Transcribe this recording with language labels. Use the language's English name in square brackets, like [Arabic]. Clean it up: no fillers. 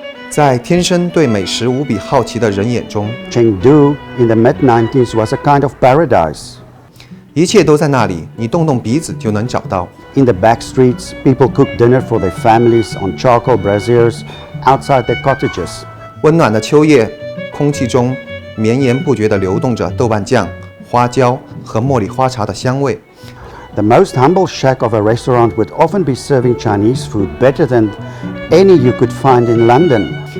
[Chinese] 在天生对美食无比好奇的人眼中， [English] Chengdu in the mid-90s was a kind of paradise. [Chinese] 一切都在那里，你动动鼻子就能找到。 [English] In the back streets, people cooked dinner for their families on charcoal braziers outside their cottages. [Chinese] 温暖的秋夜，空气中绵延不绝地流动着豆瓣酱、花椒和茉莉花茶的香味。 [English] The most humble shack of a restaurant would often be serving Chinese food better than any you could find in London.